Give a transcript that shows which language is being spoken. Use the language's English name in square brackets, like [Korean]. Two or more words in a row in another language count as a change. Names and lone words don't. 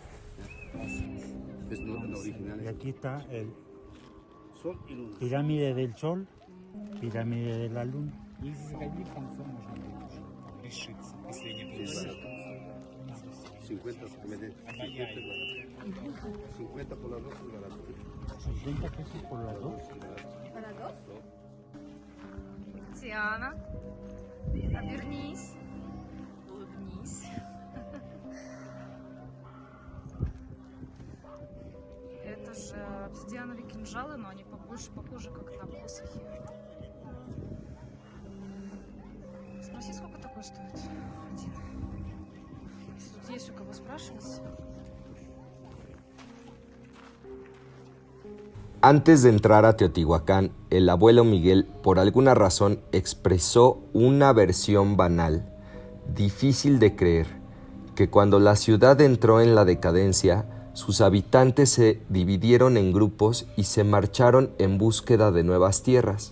[Spanish] Y aquí está el pirámide del Sol, pirámide de la Luna. $50 por las dos. ¿Para dos? [Russian] Тиана, обернись. Улыбнись. Это же обсидиановые кинжалы, но они больше похожи как на посохи. Спроси, сколько такой стоит один. Если тут есть у кого спрашивать. [Spanish] Antes de entrar a Teotihuacán, el abuelo Miguel, por alguna razón, expresó una versión banal, difícil de creer, que cuando la ciudad entró en la decadencia, sus habitantes se dividieron en grupos y se marcharon en búsqueda de nuevas tierras.